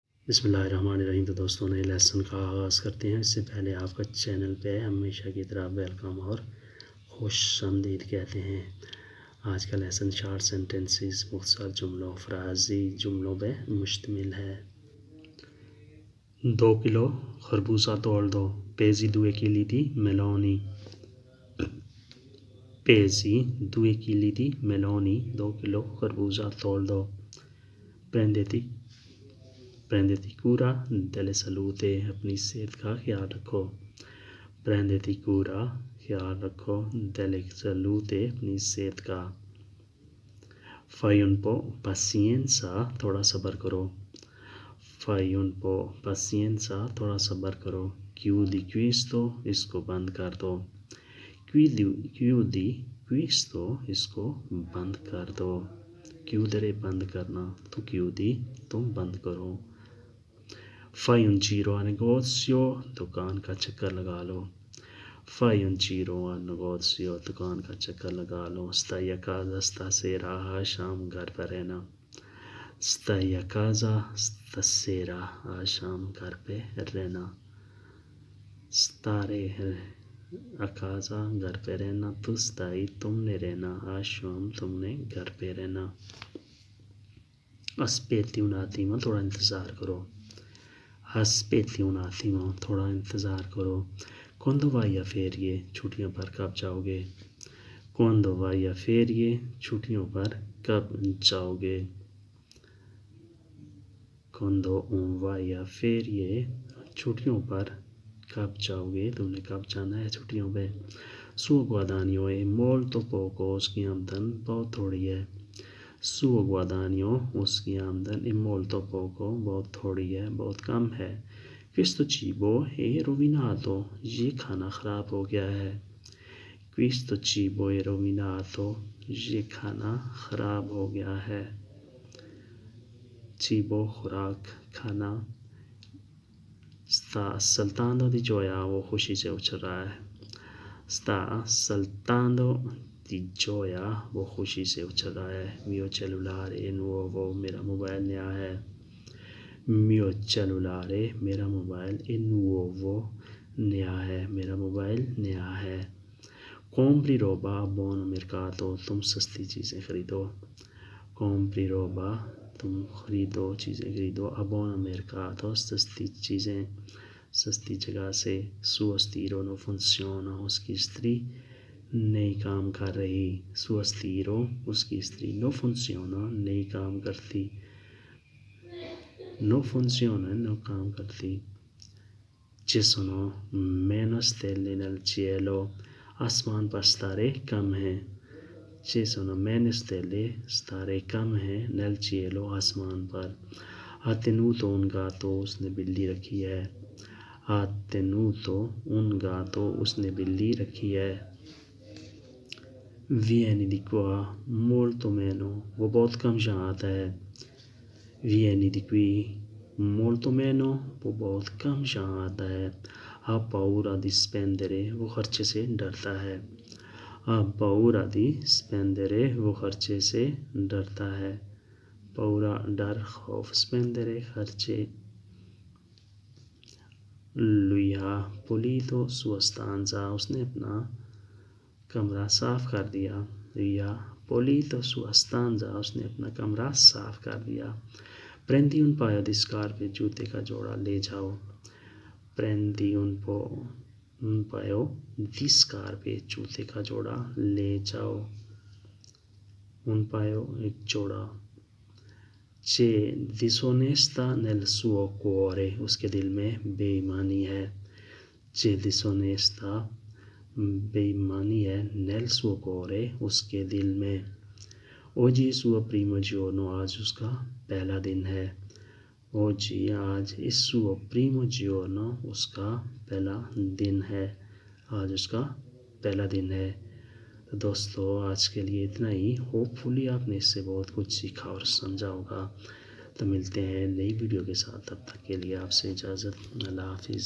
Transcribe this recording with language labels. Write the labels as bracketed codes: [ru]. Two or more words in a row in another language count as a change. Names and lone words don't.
[ur] بسم اللہ الرحمن الرحیم۔ تو دوستوں نئے لیسن کا آغاز کرتے ہیں۔ اس سے پہلے آپ کا چینل پہ ہمیشہ کی طرح ویلکم اور خوش آمدید کہتے ہیں۔ آج کا لیسن [en] short sentences [ur] مختصر جملوں فرازی جملوں پہ مشتمل ہے۔ 2 کلو خربوزہ توڑ دو۔ [it] پیزی 2 kg meloni. Pesi 2 kg meloni. [ur] 2 kilo خربوزہ توڑ دو۔ [it] Prenditi cura delle salute. [ur] اپنی صحت کا خیال رکھو۔ [it] Prenditi cura [ur] خیال رکھو [it] delle salute [ur] اپنی صحت کا۔ [it] Fai un po' pazienza [ur] تھوڑا صبر کرو۔ [it] Fai un po' pazienza [ur] تھوڑا صبر کرو۔ [it] Chiudi questo [ur] اس کو بند کر دو۔ [it] Chiudi questo [ur] اس کو بند کر دو۔ Chiudere بند کرنا تو chiudi تم بند کرو۔ [it] Fai un giro al negozio [ur] دکان کا چکر لگا لو۔ [it] Fai un giro al negozio [ur] دکان کا چکر لگا لو۔ [it] Stai a casa stasera [ur] آج شام گھر پہ رہنا۔ [it] Stai a casa stasera [ur] آج شام گھر پہ رہنا۔ [it] Stare a casa [ur] گھر پہ رہنا تو stai تم نے رہنا، آج شام تم نے گھر پہ رہنا۔ [it] Aspetti un attimo [ur] تھوڑا انتظار کرو۔ [it] Aspetti un attimo [ur] تھوڑا انتظار کرو۔ [it] Quando vai a ferie [ur] چھٹیوں پر کب جاؤ گے؟ [it] Quando vai a ferie [ur] چھٹیوں پر کب جاؤ گے؟ [it] Quando vai a ferie [ur] چھٹیوں پر کب جاؤ گے؟ تم نے کب جانا ہے چھٹیوں پہ؟ [it] Suo guadagno è molto poco [ur] اس کی آمدن بہت تھوڑی ہے۔ [it] Suo guadagno [ur] اس کی آمدن [it] è molto poco [ur] بہت تھوڑی ہے، بہت کم ہے۔ [it] Questo cibo è rovinato [ur] یہ کھانا خراب ہو گیا ہے۔ [it] Questo cibo è rovinato [ur] یہ کھانا خراب ہو گیا ہے۔ Cibo خوراک کھانا۔ [it] Sta saltando di gioia [ur] وہ خوشی سے اچھل رہا ہے۔ [it] Sta saltando di gioia [ur] وہ خوشی سے اچھل رہا ہے۔ [it] Mio cellulare è nuovo [ur] میرا موبائل نیا ہے۔ [it] Mio cellulare [ur] میرا موبائل [it] è nuovo [ur] نیا ہے، میرا موبائل نیا ہے۔ [it] Compri roba a buon mercato [ur] تم سستی چیزیں خریدو۔ [it] Compri roba [ur] تم خریدو چیزیں خریدو۔ [it] A buon mercato [ur] سستی چیزیں سستی جگہ سے۔ [it] Suo stiro non funziona [ur] اس کی استری نہیں کام کر رہی۔ [it] Suo stiro [ur] اس کی استری [it] non funziona [ur] نہیں کام کرتی۔ [it] Non funziona non [ur] کام کرتی۔ [it] Ci sono meno stelle nel cielo [ur] آسمان پر ستارے کم ہیں۔ [it] Ci sono meno stelle [ur] ستارے کم ہیں [it] nel cielo [ur] آسمان پر۔ [it] Ha tenuto un gatto [ur] اس نے بلی رکھی ہے۔ [it] Ha tenuto un gatto [ur] اس نے بلی رکھی ہے۔ [it] Vieni di qua molto meno [ur] وہ بہت کم یہاں آتا ہے۔ [it] Vieni di qui molto meno [ur] وہ بہت کم یہاں آتا ہے۔ [it] Ha paura di spendere [ur] وہ خرچے سے ڈرتا ہے۔ [it] Ha paura di spendere [ur] وہ خرچے سے ڈرتا ہے۔ Paura ڈر خوف spendere خرچے۔ [it] Lui ha pulito sua stanza [ur] اس نے اپنا کمرہ صاف کر دیا۔ [it] Lui ha pulito sua stanza [ur] اس نے اپنا کمرہ صاف کر دیا۔ [it] Prendi un paio di scarpe [ur] جوتے کا جوڑا لے جاؤ۔ [it] Prendi un paio di scarpe [ur] جوتے کا جوڑا لے جاؤ۔ [it] Un paio [ur] ایک جوڑا۔ [it] C'è disonestà nel suo cuore [ur] اس کے دل میں بے ایمانی ہے۔ [it] C'è disonestà [ur] بے ایمانی ہے [it] nel suo cuore [ur] اس کے دل میں۔ [it] Oggi il suo primo giorno [ur] آج اس کا پہلا دن ہے۔ Oggi آج [it] il suo primo giorno [ur] اس کا پہلا دن ہے، آج اس کا پہلا دن ہے۔ تو دوستو آج کے لیے اتنا ہی۔ ہوپ فلی آپ نے اس سے بہت کچھ سیکھا اور سمجھا ہوگا۔ تو ملتے ہیں نئی ویڈیو کے ساتھ، تب تک کے لیے آپ سے اجازت۔ اللہ حافظ۔